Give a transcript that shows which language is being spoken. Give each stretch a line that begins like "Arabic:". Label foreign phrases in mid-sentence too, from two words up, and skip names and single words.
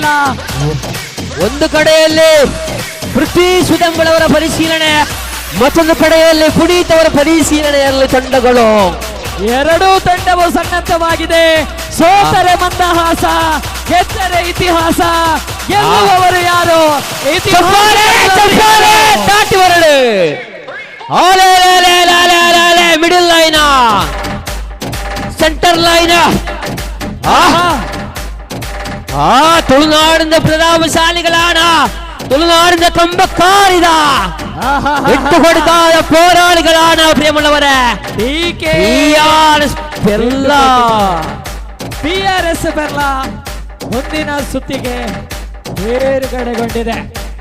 Kannada: ಒಂದು ಕಡೆಯಲ್ಲಿ ಪೃಥ್ವಿ ಸುದೆಂಬಳವರ ಪರಿಶೀಲನೆ, ಮತ್ತೊಂದು ಕಡೆಯಲ್ಲಿ ಪುನೀತ್ ಅವರ ಪರಿಶೀಲನೆಯಲ್ಲಿ ತಂಡಗಳು. ಎರಡೂ ತಂಡವು ಸನ್ನದ್ಧವಾಗಿದೆ. ಸೋತರೆ ಮಂದಹಾಸ, ಗೆದ್ದರೆ ಇತಿಹಾಸ. ಗೆಲ್ಲುವವರು ಯಾರು? ದಾಟಿ ಬರಲು
English: middle line, center line.
Malayalam: തുളുനാടിന്റെ പ്രതാപശാലികളാണ്, തുളുനാടിന്റെ കമ്പക്കാരിതാ. വിട്ടുകൊടുക്കാതെ പോരാളികളാണ് പ്രിയമുള്ളവരെ.
Kannada: PRS ಬೆರ್ಲಾ ಮುಂದಿನ ಸುತ್ತಿಗೆ ಬೇರ್ಗಡೆಗೊಂಡಿದೆ.